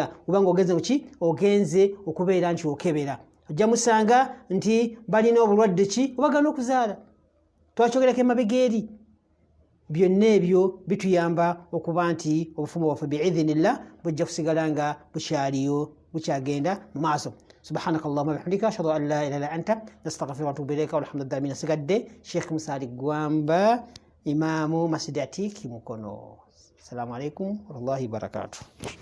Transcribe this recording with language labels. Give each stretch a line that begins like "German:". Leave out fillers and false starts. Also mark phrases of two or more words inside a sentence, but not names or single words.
Ganda: kubanga ogenze muki ogenze okubeera nti okebera ojja musanga nti balina obulwadde ki obagana okuzaala twakyogerako emabega eri byonna ebyo bituyamba okuba nti obufumu bwaffe biidhinillah bujja kusigala nga bukyaliyo bukyagenda mu maaso
Arabic: سبحانك اللهم وبحمدك أشهد أن لا إله إلا أنت أستغفرك وأتوب إليك والحمد لله
Ganda: min sigadde Sheikh Musa Ali Gwamba imamu masjid Atik Mukono.
Arabic: السلام عليكم ورحمة الله وبركاته.